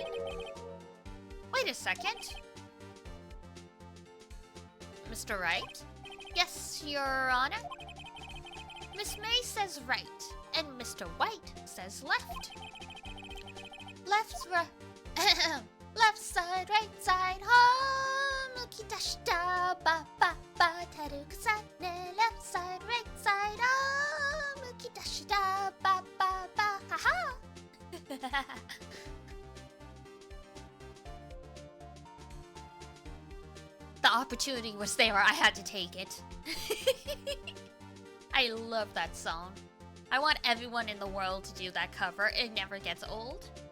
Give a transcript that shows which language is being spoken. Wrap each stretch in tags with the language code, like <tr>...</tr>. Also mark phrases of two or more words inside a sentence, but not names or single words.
<en>Wait a second. Mr. Wright? Yes, Your Honor? Miss May says right, and Mr. White says left. Left side, right side,</en> <ja>むきだした、ばばば、たるかさね.</ja> <en>Left side, right side,</en> <ja>むきだした、ばばば, haha.</ja> <en>The opportunity was there, I had to take it. I love that song. I want everyone in the world to do that cover, it never gets old.</en>